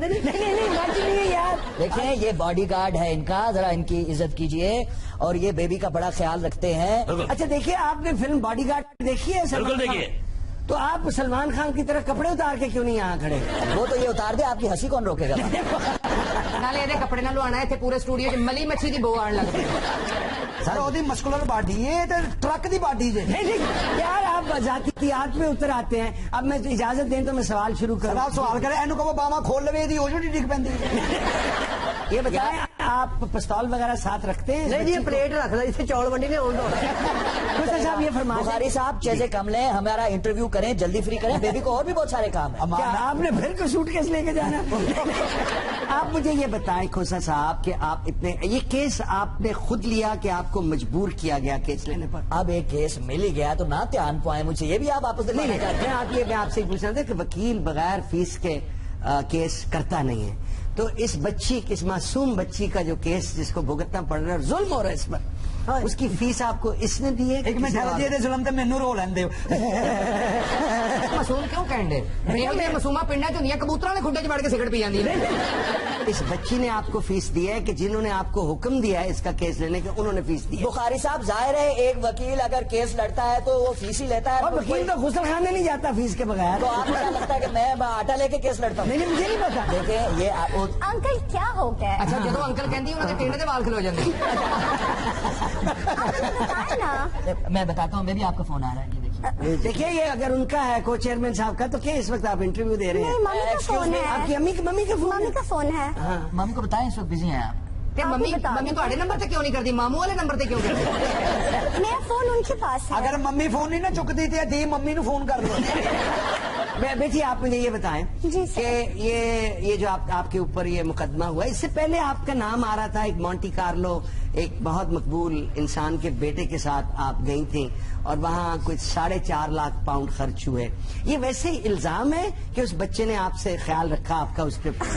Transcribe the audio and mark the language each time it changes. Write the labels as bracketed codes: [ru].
[ur] نہیں بچ نہیں ہے یار. دیکھیں یہ باڈی گارڈ ہے ان کا، ذرا ان کی عزت کیجئے، اور یہ بیبی کا بڑا خیال رکھتے ہیں. اچھا دیکھیے، آپ نے فلم باڈی گارڈ دیکھی ہے؟ بالکل دیکھیے. تو آپ سلمان خان کی طرح کپڑے اتار کے کیوں نہیں یہاں کھڑے؟ وہ تو یہ اتار دے، آپ کی ہنسی کون روکے گا؟ [pa] نالے دے کپڑے نہ لوانا ہے پورے اسٹوڈیو چ ملی مچھی دی بو آن لگ پئی. [ur] سر وہ مسکولر باڈی ہے، [pa] ٹرک دی باڈی ہے. [ur] نہیں یار، آپ ذاتیات میں اتر آتے ہیں. اب میں اجازت دیں تو میں سوال شروع کروں. آپ سوال کریں، [pa] اینو کہو باواں کھول لوے دی ہو جڑی ڈگ پیندی. [ur] یہ بتائیں، آپ پستول وغیرہ ساتھ رکھتے ہیں؟ [pa] نہیں جی، پلیٹ رکھ دے اسے چول منڈی نے [ur] کھوسہ صاحب یہ فرمائیں. بخاری صاحب چیزیں کم لیں، ہمارا انٹرویو کریں، جلدی فری کریں. بیبی کو اور بھی بہت سارے کام ہیں. کیا آپ نے پھر کو سوٹ کیس لے کے جانا؟ آپ مجھے یہ بتائیں کھوسہ صاحب کہ آپ یہ کیس آپ نے خود لیا کہ آپ کو مجبور کیا گیا کیس لینے پر؟ اب ایک کیس مل ہی گیا تو نہ دھیان پوائیں مجھے. یہ بھی آپ واپس نہیں میں آپ سے پوچھ رہا تھا کہ وکیل بغیر فیس کے کیس کرتا نہیں ہے. تو اس بچی، اس معصوم بچی کا جو کیس جس کو بھگتنا پڑ رہا ہے، ظلم ہو رہا ہے اس پر، اس کی فیس آپ کو اس نے دی ہے؟ [pa] ایک منٹ ٹھہرو، ظلم تے مینوں رو لین دیو. معصوم کیوں کہندے؟ یہ معصومہ پنڈاں چ ہوندیاں، کبوتراں دے کھڈے چ وڑ کے سگرٹ پی جاندی ہے. [ur] اس بچی نے آپ کو فیس دی ہے کہ جنہوں نے آپ کو حکم دیا ہے اس کا کیس لینے کا، انہوں نے فیس دی ہے؟ بخاری صاحب ظاہر ہے ایک وکیل اگر کیس لڑتا ہے تو وہ فیس ہی لیتا ہے. اور وکیل تو غسل خانے نہیں جاتا فیس کے بغیر. تو آپ کو کیا لگتا ہے کہ میں آٹا لے کے کیس لڑتا ہوں؟ نہیں مجھے نہیں پتا. دیکھیں یہ انکل کیا ہو گیا؟ [pa] اچھا جدو انکل کہندی انہاں دے ٹنڈ دے وال کھلو جاندے. [ur] میں بتاتا ہوں، بیبی آپ کا فون آ رہا ہے. دیکھیے یہ اگر ان کا ہے کو چیئرمین صاحب کا، تو کیا اس وقت آپ انٹرویو دے رہے ہیں؟ ممی کا فون ہے. آپ کی ممی کا فون ہے؟ ہاں ممی کو بتائیں اس وقت بزی ہیں آپ. [pa] ممی تہاڈے نمبر تے کیوں نہیں کرتی، ماموں والے نمبر تے کیوں کرتی؟ [ur] میرا فون ان کے پاس ہے. [pa] اگر ممی فون نہیں نہ چکتی تھی ممی نو فون کر دو. [ur] بیٹی آپ مجھے یہ بتائیں جی کہ یہ جو آپ کے اوپر یہ مقدمہ ہوا، اس سے پہلے آپ کا نام آ رہا تھا ایک مونٹی کارلو، ایک بہت مقبول انسان کے بیٹے کے ساتھ آپ گئی تھیں، اور وہاں کچھ 4.5 لاکھ پاؤنڈ خرچ ہوئے. یہ ویسے ہی الزام ہے کہ اس بچے نے آپ سے خیال رکھا آپ کا اس پہ؟